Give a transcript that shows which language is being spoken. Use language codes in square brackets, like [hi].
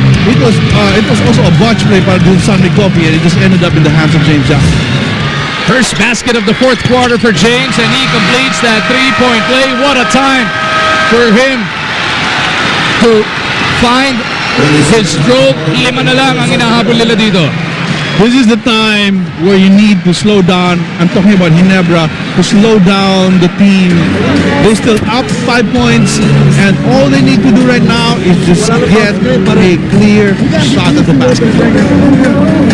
[en] It was also a botch play para dun San Mig Coffee, and it just ended up in the hands of James Jackson. First basket of the 4th quarter for James, and he completes that 3-point play. What a time for him to find his stroke. [tl] 5 na lang ang inahabol nila dito. [en] This is the time where you need to slow down. I'm talking about Ginebra, to slow down the team. They're still up 5 points, and all they need to do right now is just get a clear shot at the basket.